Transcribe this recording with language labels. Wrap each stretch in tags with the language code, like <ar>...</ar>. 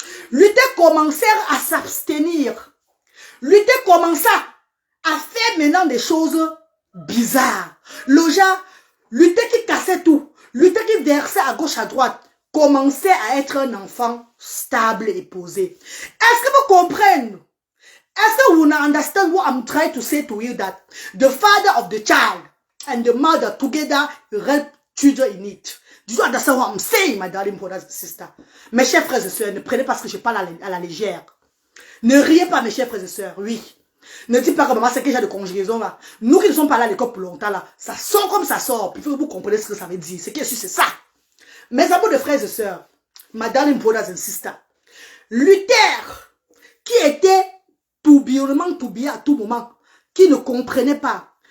<fr>Luther commencèrent à s'abstenir. Luther commença à faire maintenant des choses bizarres. Le genre, Luther qui cassait tout, Luther qui versait à gauche à droite, commençait à être un enfant stable et posé. Est-ce que vous comprenez? Est-ce que vous</fr> <en>understand what I'm trying to say to you that the father of the child and the mother together help children in it? Do you understand what I'm saying, my darling brothers and sisters?</en> <fr>Mes chers frères et sœurs, ne prenez pas ce que je parle à la légère. Ne riez pas, mes chers frères et sœurs, oui. Ne dites pas que maman, c'est que j'ai de conjugaison là. Nous qui ne sommes pas là à l'école pour longtemps là, ça sort comme ça sort. Il faut que vous compreniez ce que ça veut dire. Ce qui est sûr, c'est ça. Mes amours de frères et sœurs,</fr> <en>my darling brothers and sisters,</en> <fr>Luther, qui était tourbillonnement tourbillé à tout moment, qui ne comprenait pas.</fr>